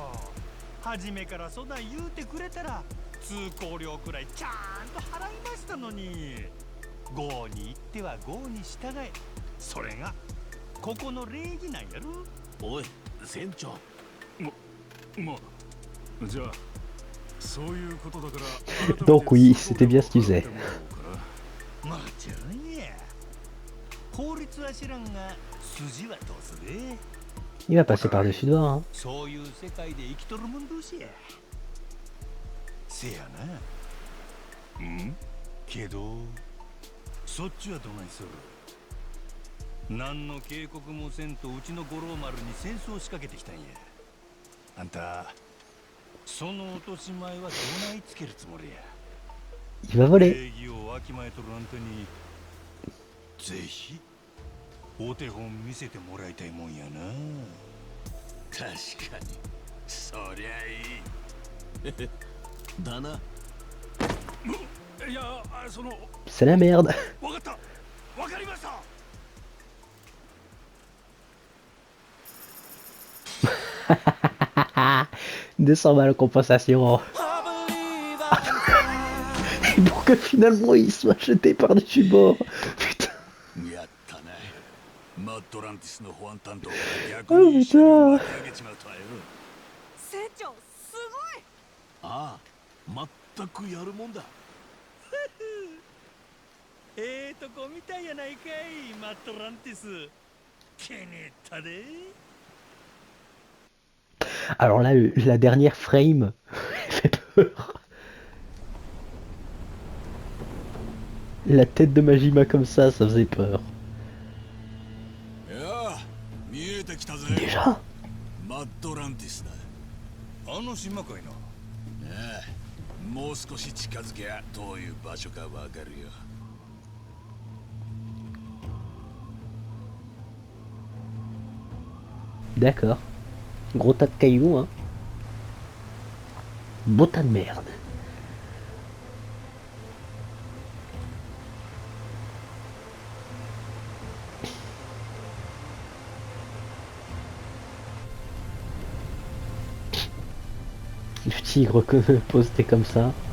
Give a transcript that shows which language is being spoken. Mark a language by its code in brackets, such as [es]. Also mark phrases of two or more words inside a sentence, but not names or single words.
[ja] 初めからそない言うてくれたら通行料くらいちゃんと払いましたのに。郷に行っては郷に従え。それがここの礼儀なんやろ。おい船長。まあじゃあそういうことだから。 [fr] Donc oui, c'était bien ce qu'il faisait. [ja] もちろんや。法律は知らんが筋は通すで。 [fr] Il va passer par-dessus devant, hein. [ja] そういう世界で生きとるもん同士や。せやな。んけどそっちはどないする？何の警告もせんとうちの五郎丸に戦争を仕掛けてきたんや。あんたその落とし前はどないつけるつもりや。 [fr] Il va voler. [ja] 礼儀をわきまえとるあんたにぜひお手本見せてもらいたいもんやな。確かにそりゃいいだな。いやその [fr] C'est la merde. [ja] わかったわかりました [fr] 200 balles compensation. Et pour que finalement il soit jeté par-dessus bord. Putain. [ja] やったねマッドランティスの保安担当があ逆に一緒に見た巻き上げちまうとはよ船長すごい。ああ、全くやるもんだ。とこみたいやないかいマットランティス。気に入ったで。 [fr] Alors là, la dernière frame fait peur. La tête de Majima comme ça faisait peur. [ja] いや見えてきたぜ [fr] Déjà [ja] マッドランティスだあの島かいな。ええもう少し近づけばどういう場所かわかるよ [fr] D'accord. Gros tas de cailloux, hein. Beau tas de merde. Le tigre posté comme ça.